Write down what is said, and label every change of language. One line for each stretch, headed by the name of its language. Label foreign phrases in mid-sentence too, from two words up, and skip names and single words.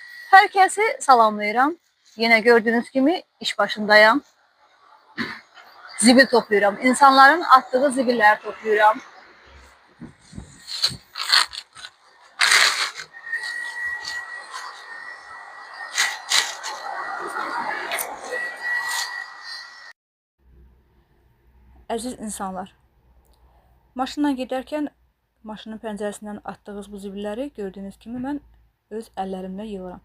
Azerbaijani: Herkesi salamlayıram.
Turkish: Yine gördüğünüz gibi iş başındayım. Zibil topluyorum. İnsanların attığı zibilleri topluyorum.
Azerbaijani: Əziz insanlar, maşınla gedərkən maşının pəncərəsindən atdığınız bu zibilləri gördüyünüz kimi mən öz əllərimlə yığıram.